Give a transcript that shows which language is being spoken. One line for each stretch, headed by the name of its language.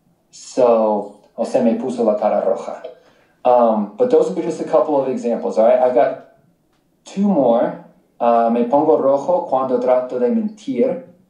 Spanish: So, o se me puso la cara roja.
English: But those are just a couple of examples, all right? I've got two more.
Spanish: Me pongo rojo cuando trato de mentir.